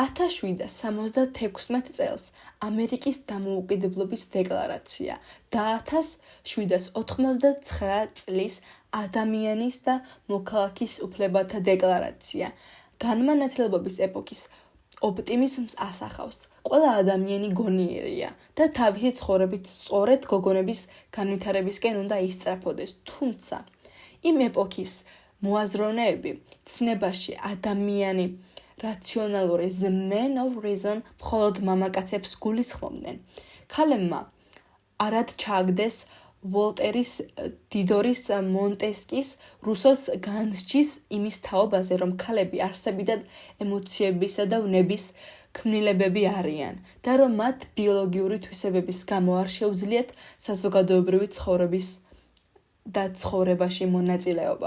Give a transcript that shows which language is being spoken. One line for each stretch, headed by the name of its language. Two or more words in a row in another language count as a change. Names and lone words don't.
Georgian: 1776 წელს ამერიკის დამოუკიდებლობის დეკლარაცია და 1789 წლის ადამიანის და მოქალაქის უფლებათა დეკლარაცია განმანათლებლობის ეპოქის ოპტიმიზმს ასახავს. ყველა ადამიანი გონიერია და თავისი ცხოვრებით სწორედ გოგონების განვითარებისკენ უნდა ისწრაფოდეს. თუმცა იმ ეპოქის მოაზროვნეები ცნებაში ადამიანი რაციონალური
English: the man of reason
Georgian: მხოლოდ მამაკაცებს გულისხმობდნენ. ქალებმა არად ჩააგდეს ვოლტერის, დიდორის, მონტესკის, რუსოს განსჯის იმის თაობაზე, რომ ქალები არსებითად ემოციებისა და ვნების ქმნილებები არიან და რომ მათ ბიოლოგიური თვისებების გამო არ შეუძლიათ საზოგადოებრივი ცხოვრების და ცხოვრებაში მონაწილეობა.